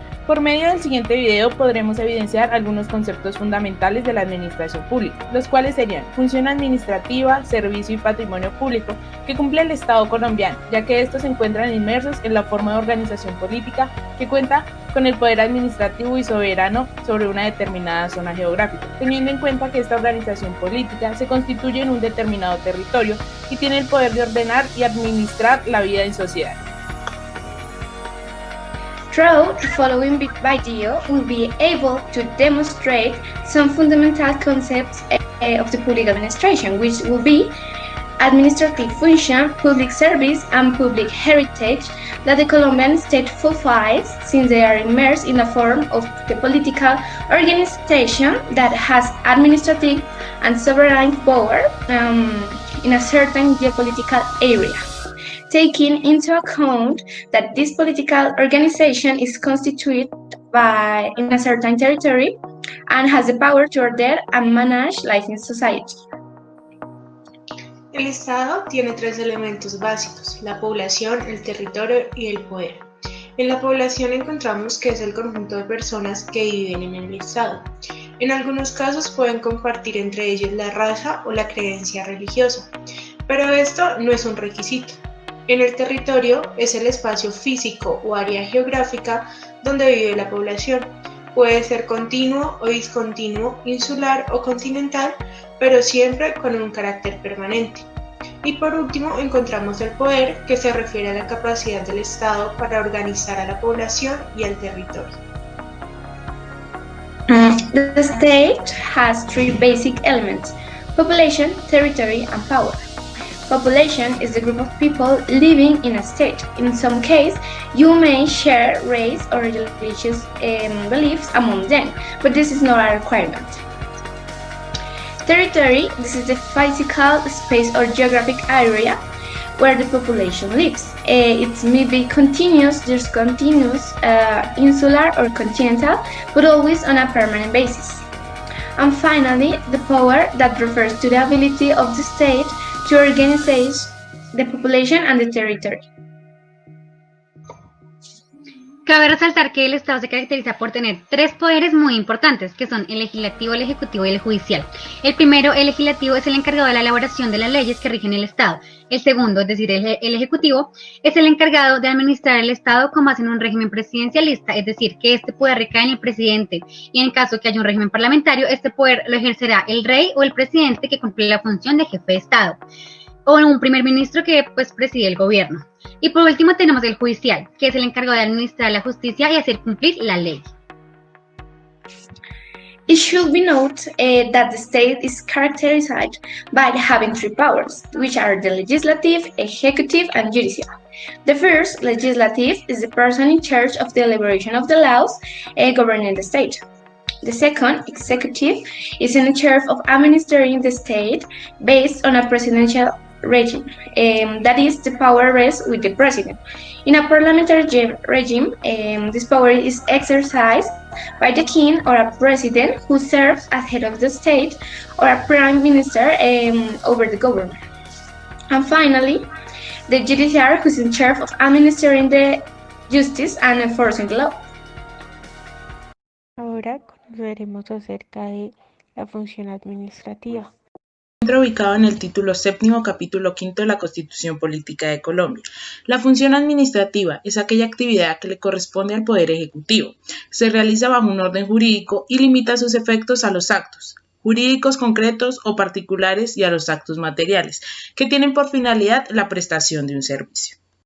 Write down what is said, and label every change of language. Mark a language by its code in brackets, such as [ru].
[es] Por medio del siguiente video podremos evidenciar algunos conceptos fundamentales de la administración pública, los cuales serían función administrativa, servicio y patrimonio público que cumple el Estado colombiano, ya que estos se encuentran inmersos en la forma de organización política que cuenta con el poder administrativo y soberano sobre una determinada zona geográfica, teniendo en cuenta que esta organización política se constituye en un determinado territorio y tiene el poder de ordenar y administrar la vida en sociedad. [en] Through the following video, we'll be able to demonstrate some fundamental concepts of the public administration, which will be administrative function, public service, and public heritage that the Colombian state fulfills since they are immersed in a form of the political organization that has administrative and sovereign power in a certain geopolitical area. Taking into account that this political organization is constituted in a certain territory and has the power to order and manage life in society. [es] El Estado tiene tres elementos básicos: la población, el territorio y el poder. En la población encontramos que es el conjunto de personas que viven en el Estado. En algunos casos pueden compartir entre ellos la raza o la creencia religiosa, pero esto no es un requisito. En el territorio es el espacio físico o área geográfica donde vive la población. Puede ser continuo o discontinuo, insular o continental, pero siempre con un carácter permanente. Y por último encontramos el poder, que se refiere a la capacidad del Estado para organizar a la población y al territorio. [en] The state has three basic elements: population, territory, and power. Population is the group of people living in a state. In some cases, you may share race or religious beliefs among them, but this is not a requirement. Territory, this is the physical space or geographic area where the population lives. It may be continuous, discontinuous, insular or continental, but always on a permanent basis. And finally, the power, that refers to the ability of the state to organize the population and the territory. [es] Cabe resaltar que el Estado se caracteriza por tener tres poderes muy importantes, que son el legislativo, el ejecutivo y el judicial. El primero, el legislativo, es el encargado de la elaboración de las leyes que rigen el Estado. El segundo, es decir, el ejecutivo, es el encargado de administrar el Estado con base en un régimen presidencialista, es decir, que este poder recae en el presidente, y en caso que haya un régimen parlamentario, este poder lo ejercerá el rey o el presidente, que cumple la función de jefe de Estado, o un primer ministro que preside el gobierno. Y por último tenemos el judicial, que es el encargado de administrar la justicia y hacer cumplir la ley. [en] It should be noted that the state is characterized by having three powers, which are the legislative, executive, and judicial. The first, legislative, is the person in charge of the elaboration of the laws governing the state. The second, executive, is in charge of administering the state based on a presidential regime. That is, the power rests with the president. In a parliamentary regime, this power is exercised by the king or a president who serves as head of the state, or a prime minister over the government. And finally, the judiciary, who is in charge of administering the justice and enforcing the law. [es] Ahora conoceremos acerca de la función administrativa. Se encuentra ubicado en el título séptimo, capítulo quinto de la Constitución Política de Colombia. La función administrativa es aquella actividad que le corresponde al Poder Ejecutivo. Se realiza bajo un orden jurídico y limita sus efectos a los actos jurídicos concretos o particulares y a los actos materiales, que tienen por finalidad la prestación de un servicio.